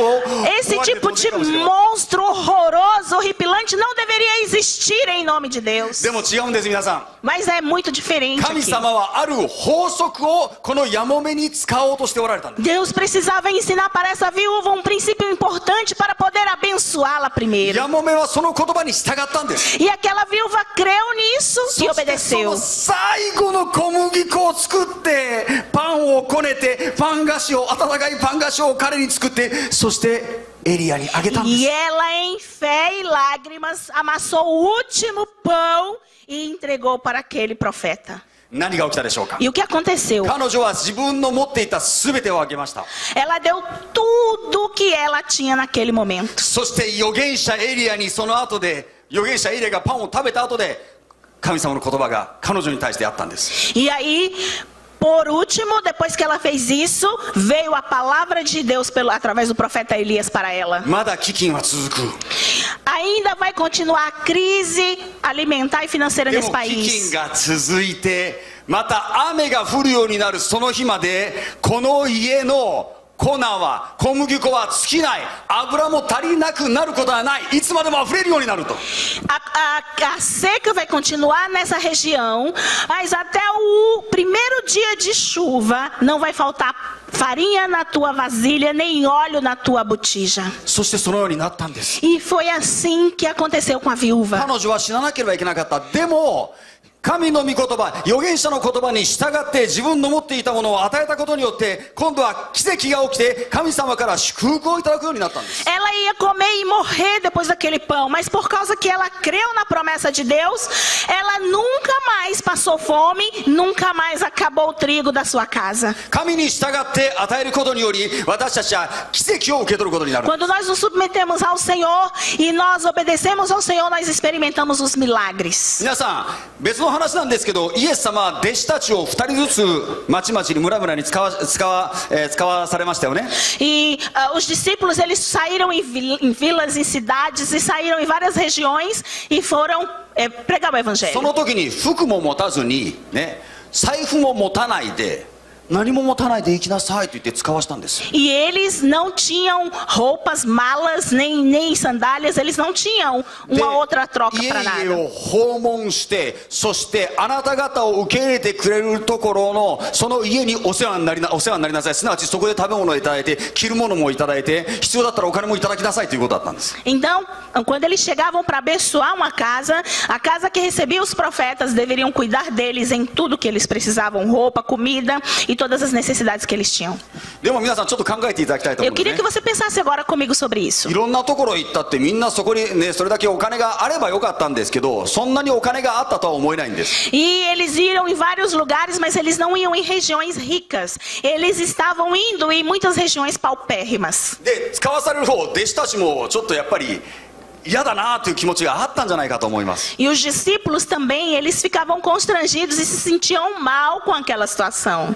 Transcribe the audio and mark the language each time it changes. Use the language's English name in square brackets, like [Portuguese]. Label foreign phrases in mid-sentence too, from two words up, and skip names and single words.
[Portuguese] Esse tipo de monstro horroroso, horripilante, não deveria existir em nome de Deus. [Japanese] でも違うんです、皆さん。 [Portuguese] Mas é muito diferente [Japanese] 神 [Portuguese] aqui. [Japanese] 様はある法則をこのヤモメに使おうとしておられたんです。 [Portuguese] Deus precisava ensinar para essa viúva um princípio importante para poder abençoá-la primeiro. [Japanese] ヤモメはその言葉に従ったんです。 [Portuguese] E aquela viúva creu nisso [Japanese] そ [Portuguese] e [Japanese] してそ [Portuguese] obedeceu. [Japanese] の最後の小麦粉を作ってパンをこねて温かいパン菓子を彼に作って、そしてエリアにあげたんです。 [Portuguese] E ela, em fé e lágrimas, amassou o último pão e entregou para aquele profeta. [Japanese] 何が起きたでしょうか。 [Portuguese] E o que aconteceu? [Japanese] 彼女は自分の持っていた全てをあげました。 [Portuguese] Ela deu tudo o que ela tinha naquele momento. [Japanese] そして預言者エリアにその後で、預言者エリアがパンを食べた後で神様の言葉が彼女に対してあったんです。 [Portuguese] E aí, por último, depois que ela fez isso, veio a palavra de Deus através do profeta Elias para ela. [Japanese] まだ飢饉は続く。 [Portuguese] Ainda vai continuar a crise alimentar e financeira [Japanese] で [Portuguese] nesse [Japanese] も飢饉 [Portuguese] país. [Japanese] が続いて、また雨が降るようになるその日まで、この家の粉は小麦粉は尽きない、油も足りなくなることはない、いつまでも溢れるようになると。 [Portuguese] A seca vai continuar nessa região, mas até o primeiro dia de chuva não vai faltar farinha na tua vasilha, nem óleo na tua botija. [Japanese] そしてそのようになったんです。 [Portuguese] E foi assim que aconteceu com a viúva. [Japanese] 彼女は死ななければいけなかった。でも神の御言葉、預言者の言葉に従って自分の持っていたものを与えたことによって、今度は奇跡が起きて神様から祝福をいただくようになったんです。 [Portuguese] Ela ia comer e morrer depois daquele pão, mas por causa que ela creu na promessa de Deus, ela nunca mais passou fome, nunca mais acabou o trigo da sua casa. [Japanese] 神に従って与えることにより、私たちは奇跡を受け取ることになる。 [Portuguese] Quando nós nos submetemos ao Senhor e nós obedecemos ao Senhor, nós experimentamos os milagres. [Japanese] 皆さん、別の話なんですけど、イエス様は弟子たちを2人ずつ町々に村々に使わされましたよね。 [Portuguese] E os discípulos, eles saíram em vilas, em cidades, e saíram em várias regiões e foram pregar o [Japanese] そ [Portuguese] evangelho. [Japanese] の時に服も持たずにね、財布も持たないで何も持たないで行きなさいと言って使わしたんです。 [Portuguese] E eles não tinham roupas, malas, nem sandálias, eles não tinham uma outra troca [Japanese] 家 [Portuguese] para [Japanese] 々 [Portuguese] nada. [Japanese] を訪問して、そしてあなた方を受け入れてくれるところのその家にお世話になりなさい。すなわちそこで食べ物をいただいて、着るものもいただいて、必要だったらお金もいただきなさいということだったんです。 [Portuguese] Então, quando eles chegavam para abençoar uma casa, a casa que recebia os profetas deveriam cuidar deles em tudo que eles precisavam, roupa, comida e todas as necessidades que eles tinham. [Japanese] でも皆さんちょっと考えていただきたいと思 [Portuguese] Eu [Japanese] うんです [Portuguese] queria [Japanese] ね [Portuguese] que você pensasse agora comigo sobre isso. [Japanese] いろんなところ行ったってみんなそこにね、それだけお金があればよかったんですけど、そんなにお金があったとは思えないんです。 [Portuguese] E eles iam em vários lugares, mas eles não iam em regiões ricas. Eles estavam indo em muitas regiões paupérrimas. [Japanese] で、使わされる方、弟子たちもちょっとやっぱり嫌だなという気持ちがあったんじゃないかと思います。 [Portuguese] E os discípulos também, eles ficavam constrangidos e se sentiam mal com aquela situação.